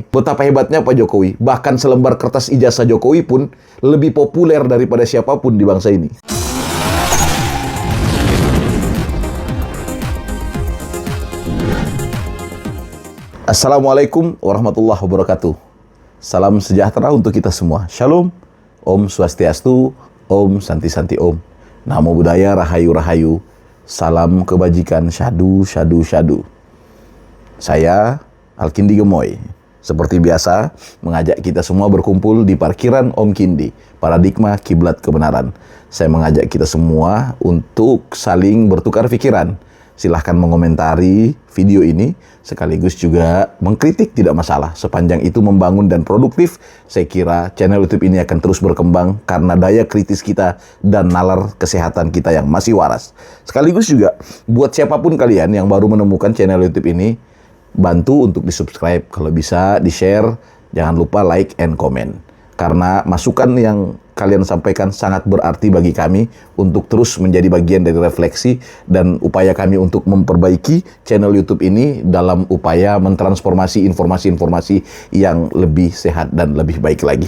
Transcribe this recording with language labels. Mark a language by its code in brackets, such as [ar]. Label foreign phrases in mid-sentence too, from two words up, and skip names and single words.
[id] Betapa hebatnya Pak Jokowi. Bahkan selembar kertas ijazah Jokowi pun lebih populer daripada siapapun di bangsa ini. [ar] السلام عليكم ورحمة الله وبركاته. [id] Salam sejahtera untuk kita semua. Shalom, [ban] Om Swastiastu, Om Santi Santi Om. [pi] Namo Buddhaya, [jv] Rahayu Rahayu. [id] Salam kebajikan, [pi] syadu syadu syadu. [id] Saya Alkindi Gemoy. Seperti biasa, mengajak kita semua berkumpul di parkiran Om Kindi, paradigma kiblat kebenaran. Saya mengajak kita semua untuk saling bertukar pikiran. Silahkan mengomentari video ini, sekaligus juga mengkritik tidak masalah. Sepanjang itu membangun dan produktif, saya kira channel YouTube ini akan terus berkembang karena daya kritis kita dan nalar kesehatan kita yang masih waras. Sekaligus juga, buat siapapun kalian yang baru menemukan channel YouTube ini, bantu untuk di-subscribe. Kalau bisa, di-share, jangan lupa [en] like and comment. [id] Karena masukan yang kalian sampaikan sangat berarti bagi kami untuk terus menjadi bagian dari refleksi dan upaya kami untuk memperbaiki channel YouTube ini dalam upaya mentransformasi informasi-informasi yang lebih sehat dan lebih baik lagi.